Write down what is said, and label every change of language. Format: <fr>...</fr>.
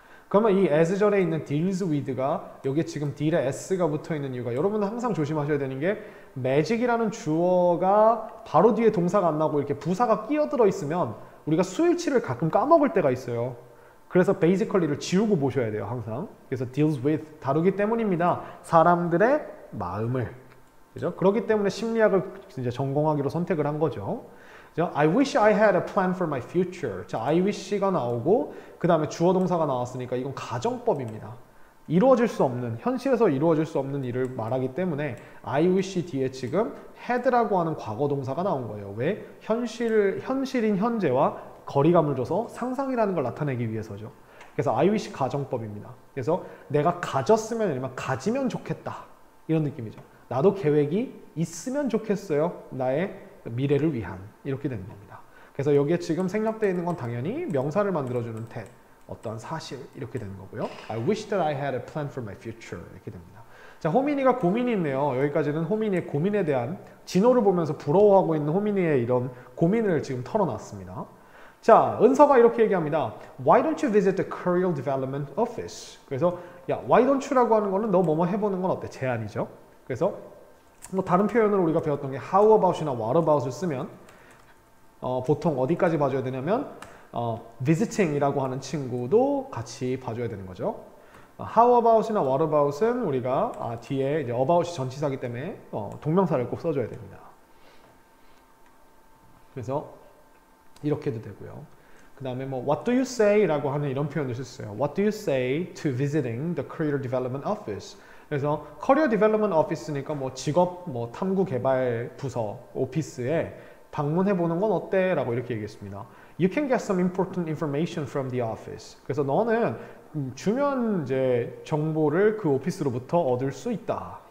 <ko>그러면 이 as절에 있는</ko> <en>deals with</en> <ko>가 여기에 지금 deal에 s가 붙어 있는 이유가 여러분은 항상 조심하셔야 되는 게 magic이라는 주어가 바로 뒤에 동사가 안 나오고 이렇게 부사가 끼어들어 있으면 우리가 수일치를 가끔 까먹을 때가 있어요. 그래서 basically를 지우고 보셔야 돼요, 항상. 그래서 deals with, 다루기 때문입니다. 사람들의 마음을. 그죠? 그렇기 때문에 심리학을 이제 전공하기로 선택을 한 거죠.</ko> <en>I wish I had a plan for my future.</en> <ko>자,</ko> <en>I wish</en> <ko>가 나오고 그 다음에 주어 동사가 나왔으니까 이건 가정법입니다. 이루어질 수 없는, 현실에서 이루어질 수 없는 일을 말하기 때문에</ko> <en>I wish</en> <ko>뒤에 지금 had라고 하는 과거 동사가 나온 거예요. 왜? 현실인 현재와 거리감을 줘서 상상이라는 걸 나타내기 위해서죠. 그래서 I wish 가정법입니다. 그래서 내가 가졌으면 아니면 가지면 좋겠다. 이런 느낌이죠. 나도 계획이 있으면 좋겠어요. 나의 미래를 위한. 이렇게 되는 겁니다. 그래서 여기에 지금 생략되어 있는 건 당연히 명사를 만들어주는 that, 어떠한 사실 이렇게 되는 거고요.</ko> <en>I wish that I had a plan for my future</en> <ko>이렇게 됩니다. 자, 호민이가 고민이 있네요. 여기까지는 호민이의 고민에 대한 진호를 보면서 부러워하고 있는 호민이의 이런 고민을 지금 털어놨습니다. 자, 은서가 이렇게 얘기합니다.</ko> <en>Why don't you visit the Career Development Office?</en> <ko>그래서 야,</ko> <en>why don't you</en> <ko>라고 하는 거는 너 뭐뭐 해보는 건 어때? 제안이죠. 그래서 뭐 다른 표현으로 우리가 배웠던 게</ko> <en>how about</en> <ko>이나</ko> <en>what about</en> <ko>을 쓰면 보통 어디까지 봐줘야 되냐면 visiting이라고 하는 친구도 같이 봐줘야 되는 거죠. how about이나 what about은 우리가 뒤에 이제 about이 전치사기 때문에 동명사를 꼭 써줘야 됩니다. 그래서 이렇게도 되고요. 그 다음에 뭐</ko> <en>what do you say</en> <ko>라고 하는 이런 표현을 썼어요.</ko> <en>What do you say to visiting the Career Development Office?</en> <ko>그래서</ko> <en>Career Development Office</en> <ko>니까 뭐 직업 뭐 탐구 개발 부서 오피스에 방문해 보는 건 어때? 라고 이렇게 얘기했습니다.</ko> <en>You can get some important information from the office.</en> <ko>그래서 너는 주면 이제 정보를 그 오피스로부터 얻을 수 있다.</ko>